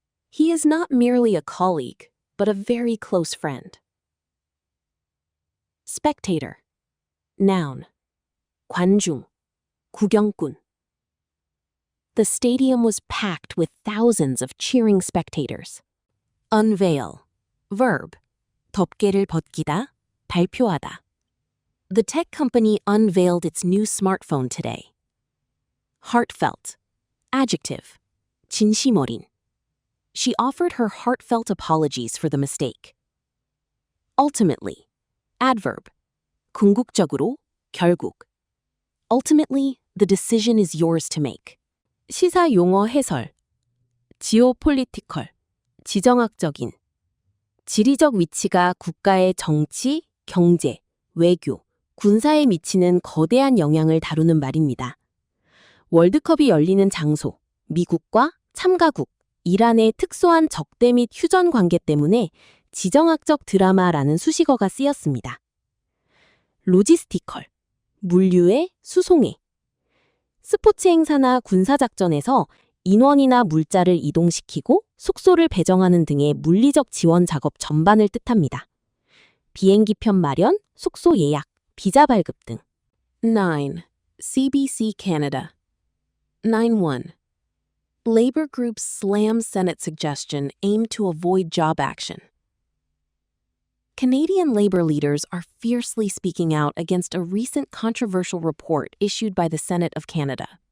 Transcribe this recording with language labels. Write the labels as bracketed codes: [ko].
[en] He is not merely a colleague, but a very close friend. Spectator. Noun. [ko] 관중, 구경꾼. [en] The stadium was packed with thousands of cheering spectators. Unveil. Verb. [ko] 덮개를 벗기다, 발표하다. [en] The tech company unveiled its new smartphone today. Heartfelt. Adjective. [ko] 진심 어린. [en] She offered her heartfelt apologies for the mistake. Ultimately. Adverb. [ko] 궁극적으로, 결국. [en] Ultimately, the decision is yours to make. [ko] 시사 용어 해설. geopolitical, 지정학적인. 지리적 위치가 국가의 정치, 경제, 외교, 군사에 미치는 거대한 영향을 다루는 말입니다. 월드컵이 열리는 장소, 미국과 참가국, 이란의 특수한 적대 및 휴전 관계 때문에 지정학적 드라마라는 수식어가 쓰였습니다. 로지스티컬, 물류의 수송에. 스포츠 행사나 군사작전에서 인원이나 물자를 이동시키고 숙소를 배정하는 등의 물리적 지원 작업 전반을 뜻합니다. 비행기편 마련, 숙소 예약, 비자 발급 등. [en] 9. CBC Canada. 9-1. Labor groups slam Senate suggestion aimed to avoid job action. Canadian labor leaders are fiercely speaking out against a recent controversial report issued by the Senate of Canada.